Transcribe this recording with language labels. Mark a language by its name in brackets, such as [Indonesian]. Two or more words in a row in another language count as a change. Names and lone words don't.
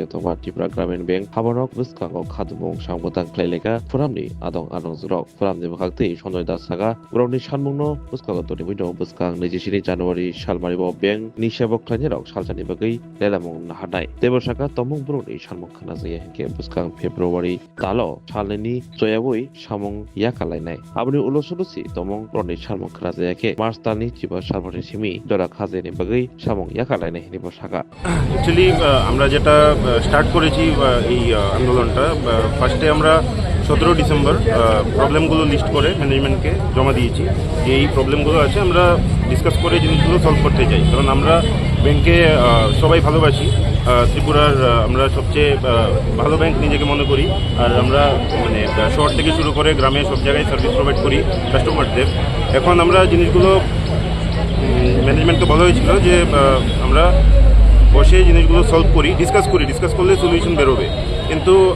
[Kok Borok] अथवा त्रिपुरा ग्रामीण बैंक हाबनक बुस्खांगाव खादुमुं सांबोतां खालायलेगा फोरामनि आदं जुरक फोरामनि बखागति सनजय दास सागा ग्राउन्डनि सानमोननो बुस्खांगावतनि बिनो बुस्खां 24 जानुवारि सालमारिबो बैंक नि सेबक खालायनायाव सालजानि बागै लेलामुं नाहानाय देबर सागा तमुं ब्रुनि सानमुं खानाजाया हेंके बुस्खां फेब्रुवारि तालो सालनि जयावै सामुं याकालायनाय आबनि उलसदसि तमं प्रनि सामुं खानाजायाके मार्च तालनि जिबा सालमारि सिमी दरा खाजेनि बागै सामुं याकालायनाय हेनि बसागा [Bangla] एक्चुअली আমরা যেটা স্টার্ট করেছি এই আন্দোলনটা ফার্স্টে আমরা 17 ডিসেম্বর প্রবলেমগুলো লিস্ট করে ম্যানেজমেন্টকে জমা দিয়েছি যে এই প্রবলেমগুলো আছে আমরা ডিসকাস করে জিনিসগুলো সলভ করতে চাই কারণ আমরা ব্যাংকে সবাই ভালোবাসি ত্রিপুরার আমরা সবচেয়ে ভালো ব্যাংক নিজেকে মনে করি আর আমরা মানে শহর থেকে শুরু করে গ্রামে সব জায়গায় [English] service provide [Bangla] করি কাস্টমারদের এখন আমরা জিনিসগুলো ম্যানেজমেন্টকে বলা হয়েছিল যে আমরা বসে জিনিসগুলো সলভ করি ডিসকাস করলে সলিউশন বেরোবে কিন্তু